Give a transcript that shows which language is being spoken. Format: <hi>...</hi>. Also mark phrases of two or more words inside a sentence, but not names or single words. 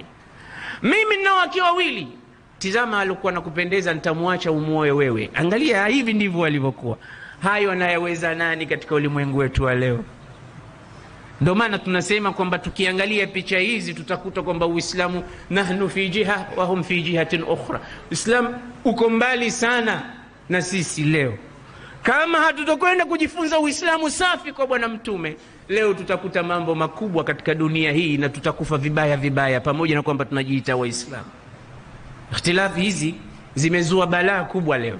<sw>Mimi nina wake wawili, tizama alikuwa nakupendeza, nitamwacha umuoe wewe. Angalia, hivi ndivyo walivyokuwa. Hayo anayeweza nani katika ulimwengu wetu wa leo? Ndio maana tunasema kwamba tukiangalia picha hizi tutakuta kwamba Uislamu</sw> <ar>نحن في جهة وهم في جهة أخرى.</ar> <sw>Islam uko mbali sana na sisi leo. Kama hatutokwenda kujifunza Uislamu safi kwa bwana mtume, leo tutakuta mambo makubwa katika dunia hii na tutakufa vibaya vibaya, pamoja na kwamba tunajiita Waislamu. Ikhtilafi hizi zimezua balaa kubwa leo.</sw>